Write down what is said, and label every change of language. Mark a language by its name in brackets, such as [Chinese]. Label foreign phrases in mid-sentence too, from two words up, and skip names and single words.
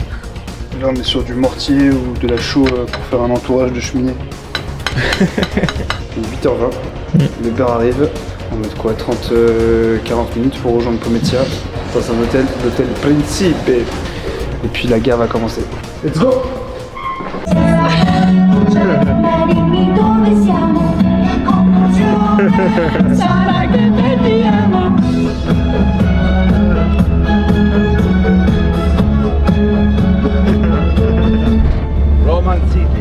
[French] Là on est sur du mortier ou de la chaux pour faire un entourage de cheminée. Il est 8h20, le beurre arrive. On va mettre quoi, 30-40 minutes pour rejoindre Pomezia dans un hôtel, l'hôtel Principe. Et puis la guerre va commencer. [English] Let's go! [Italian] Dimmi dove siamo, sarà che perdiamo. Roman City.